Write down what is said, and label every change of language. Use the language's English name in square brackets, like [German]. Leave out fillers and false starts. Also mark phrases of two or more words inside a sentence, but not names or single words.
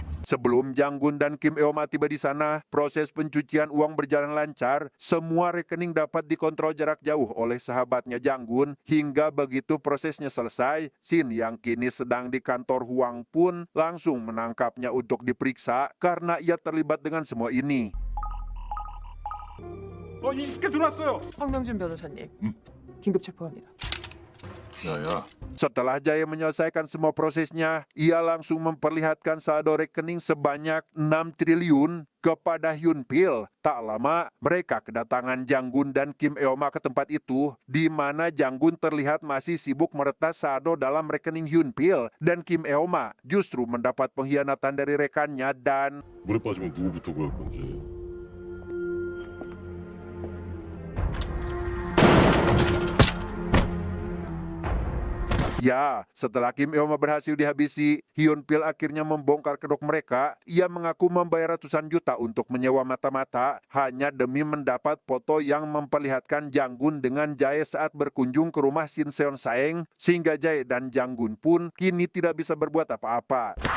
[Indonesian] Sebelum Jang-gun dan Kim Eoma tiba di sana, proses pencucian uang berjalan lancar. Semua rekening dapat dikontrol jarak jauh oleh sahabatnya Jang-gun. Hingga begitu prosesnya selesai, Shin yang kini sedang di kantor Huang pun langsung menangkapnya untuk diperiksa karena ia terlibat dengan semua ini. [Korean] 황명진 변호사님, 긴급 체포합니다. 야야. [Indonesian] Setelah Jae menyelesaikan semua prosesnya, ia langsung memperlihatkan saldo rekening sebanyak 6 triliun kepada Hyun Pil. Tak lama, mereka kedatangan Jang-gun dan Kim Eoma ke tempat itu, di mana Jang-gun terlihat masih sibuk meretas saldo dalam rekening Hyun Pil, dan Kim Eoma justru mendapat pengkhianatan dari rekannya dan [Korean] 물에 빠지면 누구부터 구할 건지. [Indonesian] ya, setelah Kim Eoma berhasil dihabisi, Hyun Pil akhirnya membongkar kedok mereka. Ia mengaku membayar ratusan juta untuk menyewa mata-mata hanya demi mendapat foto yang memperlihatkan Jang-gun dengan Jae saat berkunjung ke rumah Shin Seon Saeng, sehingga Jae dan Jang-gun pun kini tidak bisa berbuat apa-apa.